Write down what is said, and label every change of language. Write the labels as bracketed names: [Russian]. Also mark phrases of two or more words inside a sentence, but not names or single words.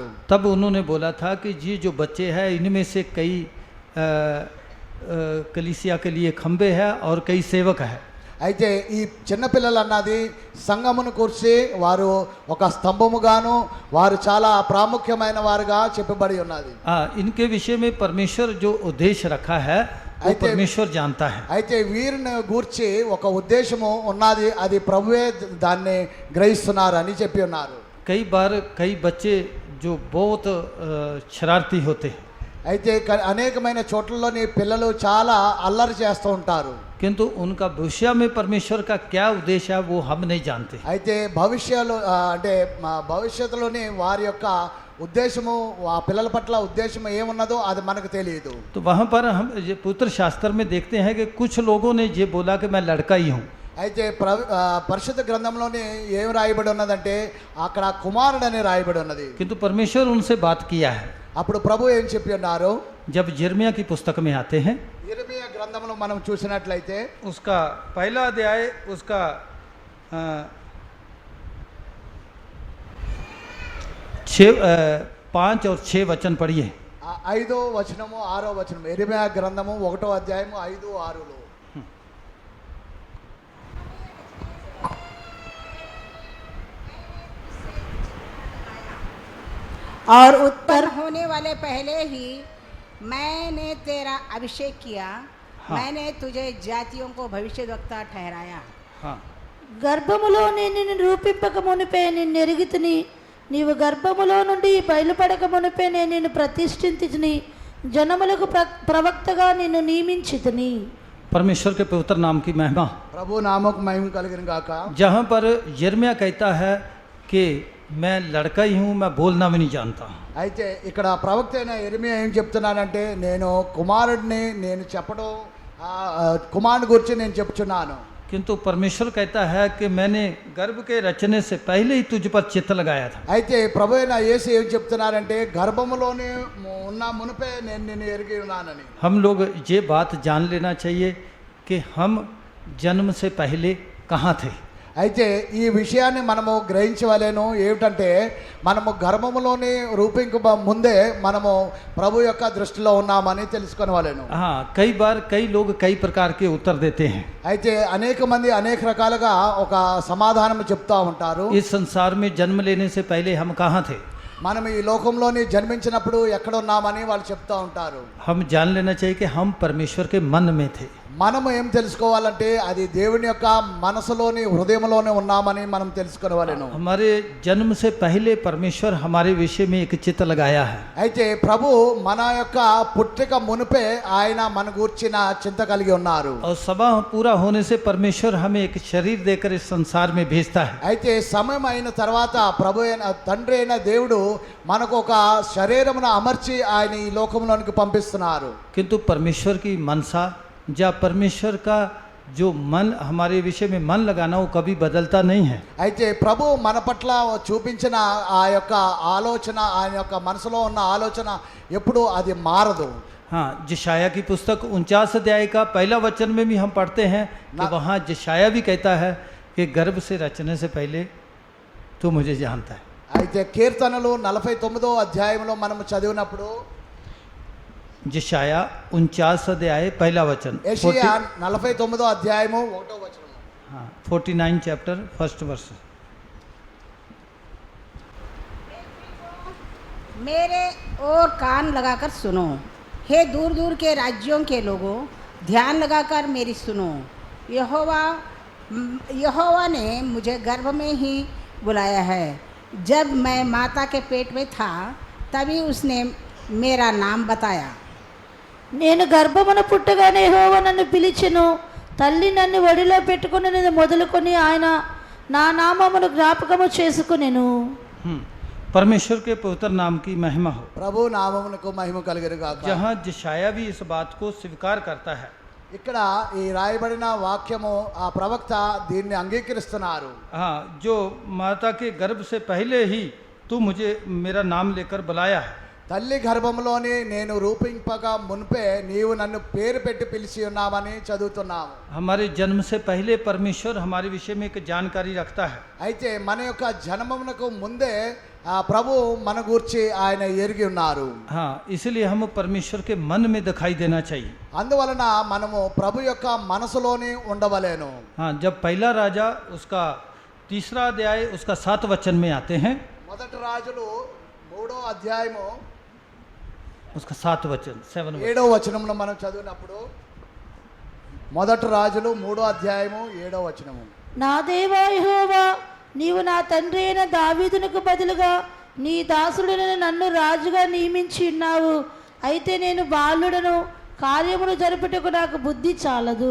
[Hindi] तब उन्होंने बोला था कि ये जो बच्चे हैं इनमें से कई कलीसिया के लिए खंबे हैं और कई सेवक हैं. [Telugu] అయితే ఈ చిన్నపిల్లలు అన్నది సంఘమును కూర్చి వారు ఒక స్తంభముగాను వారు చాలా ప్రాముఖ్యమైన వారుగా చెప్పబడి ఉన్నది. [Hindi] इनके विषय में परमेश्वर जो उद्देश्य रखा है वो परमेश्वर जानता है. [Telugu] అయితే వీరిని గూర్చి ఒక ఉద్దేశము ఉన్నది, అది ప్రభువే దాన్ని గ్రహిస్తున్నారు అని చెప్పి ఉన్నారు. [Hindi] कई बार कई बच्चे जो बहुत शरारती होते हैं, [Telugu] అయితే అనేకమైన చోట్లలోని పిల్లలు చాలా అల్లరి చేస్తూ ఉంటారు, [Hindi] किंतु उनका भविष्य में परमेश्वर का क्या उद्देश्य है वो हम नहीं जानते. [Telugu] అయితే అంటే భవిష్యత్తులోని వారి యొక్క ఉద్దేశము ఆ పిల్లల పట్ల ఉద్దేశం ఏమున్నదో అది మనకు తెలియదు. [Hindi] तो वहाँ पर हम पुत्र शास्त्र में देखते हैं कि कुछ लोगों ने ये बोला कि मैं लड़का ही हूँ. [Telugu] అయితే పరిశుద్ధ గ్రంథంలోనే ఏం రాయబడి ఉన్నదంటే అక్కడ కుమారుడని రాయబడి ఉన్నది. [Hindi] किंतु परमेश्वर उनसे बात किया है. [Telugu] అప్పుడు ప్రభు ఏం చెప్పి ఉన్నారు, [Hindi] जब यिर्मयाह की पुस्तक में आते हैं, [Telugu] యెరెమీయా గ్రంథంలో మనం చూసినట్లయితే [Hindi] उसका पहला अध्याय उसका 5 और 6 वचन पढ़िए. [Telugu] 5వ వచనము 6వ వచనం యెరెమీయా గ్రంథము 1వ అధ్యాయము 5, 6లో. [Hindi] और उत्पन्न होने वाले पहले ही मैंने तेरा अभिषेक किया. हाँ. मैंने तुझे जातियों को भविष्यद्वक्ता ठहराया. हाँ, [Telugu] గర్భములో నిన్ను రూపింపక మునిపే నిన్ను ఎరిగితిని, నీవు గర్భములో నుండి బయలుపడక మునిపే నేను నిన్ను ప్రతిష్ఠించితిని, జనములకు ప్రవక్తగా నిన్ను నియమించితిని. [Hindi] परमेश्वर के पवित्र नाम की महिमा. [Telugu] ప్రభు నామకు మహిమ కలిగిన గాక. [Hindi] जहाँ पर यिर्मयाह कहता है कि मैं लड़का ही हूँ, मैं बोलना भी नहीं जानता. [Telugu] అయితే ఇక్కడ ప్రవక్త అయిన యెరెమీయా ఏం చెప్తున్నానంటే నేను కుమారుడిని, నేను చెప్పడం కుమారుని గురించి నేను చెప్తున్నాను. [Hindi] किंतु परमेश्वर कहता है कि मैंने गर्भ के रचने से पहले ही तुझ पर चित्त लगाया था. [Telugu] అయితే ప్రభు అయిన యేసు ఏం చెప్తున్నారంటే గర్భములోనే ఉన్న మునిపే నేను నిన్ను ఎరిగి ఉన్నానని. [Hindi] हम लोग ये बात जान लेना चाहिए कि हम जन्म से पहले कहाँ थे. [Telugu] అయితే ఈ విషయాన్ని మనము గ్రహించవలేను. ఏమిటంటే మనము గర్భములోని రూపించక ముందే మనము ప్రభు యొక్క దృష్టిలో ఉన్నామని తెలుసుకొనవలెను. [Hindi] हाँ, कई बार कई लोग कई प्रकार के उत्तर देते हैं। [Telugu] అయితే అనేక మంది అనేక రకాలుగా ఒక సమాధానం చెప్తా ఉంటారు. [Hindi] इस संसार में जन्म लेने से पहले हम कहाँ थे? [Telugu] మనం ఈ లోకంలోని జన్మించినప్పుడు ఎక్కడ ఉన్నామని వాళ్ళు చెప్తా ఉంటారు. [Hindi] हम जान लेना चाहिए कि हम परमेश्वर के मन में थे। [Telugu] మనము ఏం తెలుసుకోవాలంటే అది దేవుని యొక్క మనసులోని హృదయంలోనే ఉన్నామని మనం తెలుసుకోవాలను. [Hindi] हमारे जन्म से पहले परमेश्वर हमारे विषय में एक चित्र लगाया है। [Telugu] అయితే ప్రభు మన యొక్క పుట్టిక మునిపే ఆయన మన గూర్చిన చింత కలిగి ఉన్నారు. [Hindi] और सभा पूरा होने से परमेश्वर हमें एक शरीर देकर इस संसार में भेजता है। [Telugu] అయితే సమయం అయిన తర్వాత ప్రభు అయిన తండ్రి అయిన దేవుడు మనకు ఒక శరీరమును అమర్చి ఆయన ఈ లోకంలోనికి పంపిస్తున్నారు. [Hindi] किंतु परमेश्वर की मनसा या परमेश्वर का जो मन हमारे विषय में मन लगाना वो कभी बदलता नहीं है। [Telugu] అయితే ప్రభు మన పట్ల చూపించిన ఆ యొక్క ఆలోచన ఆయన యొక్క మనసులో ఉన్న ఆలోచన ఎప్పుడు అది మారదు. [Hindi] हाँ, यशाया की पुस्तक 49 अध्याय का पहला वचन में भी हम पढ़ते हैं कि वहाँ यशाया भी कहता है कि गर्भ से रचने से पहले तू मुझे जानता है। [Telugu] అయితే కీర్తనలు 49వ అధ్యాయంలో మనం చదివినప్పుడు [Hindi] यशाया 49 अध्याय पहला वचन, [Telugu] యెషయా 49వ అధ్యాయము 1వ వచనం. [English] हाँ 49 chapter first verse. [Hindi] मेरे और कान लगाकर सुनो, हे दूर दूर के राज्यों के लोगों, ध्यान लगाकर मेरी सुनो। यहोवा ने मुझे गर्भ में ही बुलाया है। जब मैं माता के पेट में था तभी उसने मेरा नाम बताया। [Telugu] నేను గర్భమున పుట్టగానే యెహోవా నన్ను పిలిచెను, తల్లి నన్ను ఒడిలో పెట్టుకుని మొదలుకొని ఆయన నా నామమును జ్ఞాపకము చేసుకునేను. [Hindi] परमेश्वर के पवित्र नाम की महिमा हो। [Telugu] ప్రభు నామమునకు మహిమ కలుగును గాక. [Hindi] जहाँ यशाया भी इस बात को स्वीकार करता है। [Telugu] ఇక్కడ ఈ రాయబడిన వాక్యము ఆ ప్రవక్త దీన్ని అంగీకరిస్తున్నారు. [Hindi] हाँ, जो माता के गर्भ से पहले ही तू मुझे मेरा नाम लेकर बुलाया है। [Telugu] తల్లి గర్భంలోని నేను రూపింపగా మున్పే నీవు నన్ను పేరు పెట్టి పిలిచి ఉన్నామని చదువుతున్నాము. [Hindi] हमारे जन्म से पहले परमेश्वर हमारे विषय में एक जानकारी रखता है। [Telugu] అయితే మన యొక్క జన్మమునకు ముందే ఆ ప్రభు మన గూర్చి ఆయన ఎరిగి ఉన్నారు. [Hindi] हाँ, इसलिए हम परमेश्वर के मन में दिखाई देना चाहिए। [Telugu] అందువలన మనము ప్రభు యొక్క మనసులోని ఉండవలేను. [Hindi] हाँ, जब पहला राजा उसका तीसरा अध्याय उसका 7 वचन में आते हैं, [Telugu] మొదటి రాజులు 3వ అధ్యాయము [Hindi] उसका 7 वचन 7 वचन। [Telugu] 7వ వచనంలో మనం చదివినప్పుడు మొదటి రాజులు 3వ అధ్యాయము 7వ వచనము. నా దేవా యెహోవా, నీవు నా తండ్రి అయిన దావీదునకు బదులుగా నీ దాసుడైన నన్ను రాజుగా నియమించి ఉన్నావు. అయితే నేను బాలుడను, కార్యమును జరుపుటకు నాకు బుద్ధి చాలదు.